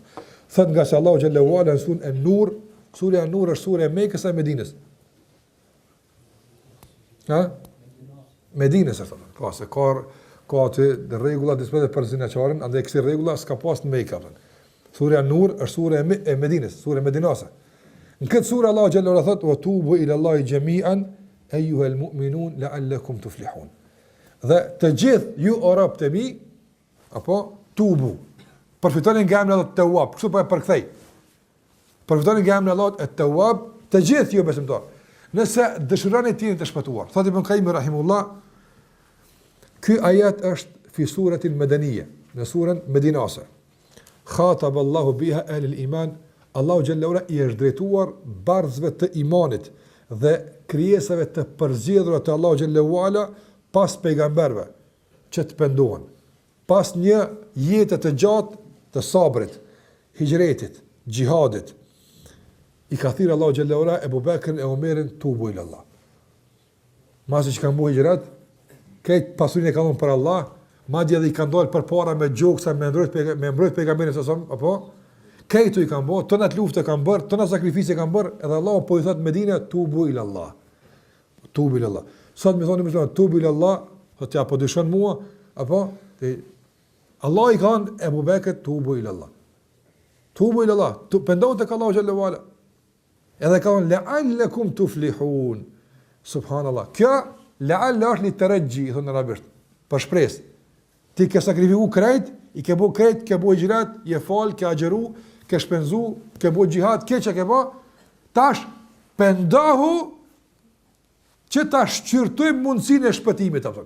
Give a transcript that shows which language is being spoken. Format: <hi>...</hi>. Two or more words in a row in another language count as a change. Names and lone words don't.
<sq>Thot nga se Allahu</sq> <ar>جل وعلا</ar> <sq>në surën An-Nur, surja An-Nur është surja e Mekës e Medinës. Ha? Medinës është atë. Ka se ka atë rregulla dispozitë për zinaçarin, andaj kësaj rregulla s'ka pas në Mekë apo. Surja An-Nur është surja e Medinës, surja medinase. Në këtë surë Allahu</sq> <ar>جل وعلا</ar> <sq>thot:</sq> <ar>"وتوبوا إلى الله جميعا أيها المؤمنون لعلكم تفلحون."</ar> <sq>Dhe të gjithë ju o robët e mi, apo tubu, përfitoni nga emri Allahut Tawwab, kështu po e përkthej. Përfitoni nga emri Allahut Tawwab, të gjithë ju besimtar. Nëse dëshironi të jeni të shpëtuar. Thotë Ibn Qayyim rahimullah, ky ajet është</sq> <ar>في السورة المدنية,</ar> <sq>në surën Medinase.</sq> <ar>خاطب الله بها أهل الإيمان,</ar> <sq>Allahu</sq> <ar>جل وعلا</ar> <sq>i është drejtuar barzëve të imanit dhe krijesave të përzgjedhura të Allahu</sq> <ar>جل وعلا</ar> <sq>pas pejgamberëve që të pendohen. Pas një jetë të gjatë të sabrit, hijretit, gjihadit, i ka thirrë Allahu</sq> <ar>جل وعلا</ar> <sq>Ebu Bekrin e Omerin</sq> <ar>توبوا إلى الله.</ar> <sq>Masi që kanë bu hijret, këtë pasurinë e ka dhënë për Allah, madje edhe i kanë dalë përpara me gjoksa, me mbrojt pejgamberin apo këtu i kanë bërë, tonat lufte kanë bërë, tonat sakrifice kanë bërë, edhe Allahu po i thot Medinë</sq> <ar>توبوا إلى الله. توبوا إلى الله.</ar> <sq>Sot më thonë musliman</sq> <ar>توبوا إلى الله,</ar> <sq>thotë ja po dyshon mua, apo Allah i ka thënë Ebu Bekrit</sq> <ar>توبوا إلى الله. توبوا إلى الله,</ar> <sq>pendohu tek Allahu</sq> <ar>جل وعلا.</ar> <sq>Edhe ka thënë</sq> <ar>لعلكم تفلحون.</ar> <sq>Subhanallah. Kjo la'alla është</sq> <ar>للترجي,</ar> <sq>thonë arabisht, për shpresë. Ti ke sakrifiku krejt, i ke bu krejt, ke bu hijrat, je fal, ke agjeru, ke shpenzu, ke bu gjihad, ke që ke ba, tash pendohu që ta shqyrtojmë mundësinë e shpëtimit, apo.</sq>